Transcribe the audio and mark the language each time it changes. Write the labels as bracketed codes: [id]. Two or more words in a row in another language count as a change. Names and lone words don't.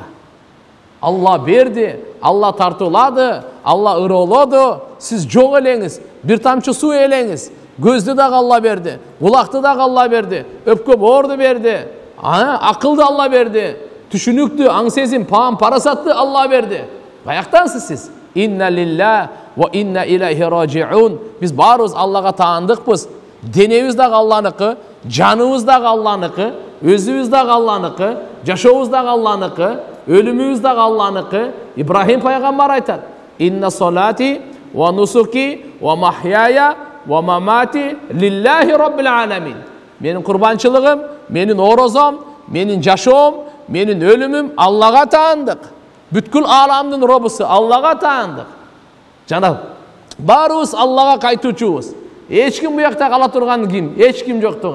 [ky] Алла берди, Алла тартуулады, Алла ыроолоду, сиз жок элеңиз, бир тамчы суу элеңиз. Көздү дагы Алла берди, кулакты дагы Алла берди, өпкө боорду берди, акылды Алла берди, түшүнүктү, аң сезим, паам, парасатты Алла берди. Каяктансыз сиз? [ar] إنا لله وإنا إليه راجعون. [ky] Биз баарыбыз Аллага таандыкпыз. Денебиз дагы Алланыкы, жаныбыз дагы Алланыкы, өзүбүз дагы Алланыкы, жашообуз дагы Алланыкы, өлүмүбүз дагы Алланыкы. Ибрахим пайгамбар айтат: [ar] "إن صلاتي ونسكي ومحياي ومماتي لله رب العالمين." [ky] Менин курбанчылыгым, менин орозом, менин жашоом, менин өлүмүм Аллага таандык. Бүткүл аламдын робусу Аллага таандык. Жана баарыбыз Аллага кайтуучубуз. Эч ким буякта кала турган ким? Эч ким жок турган.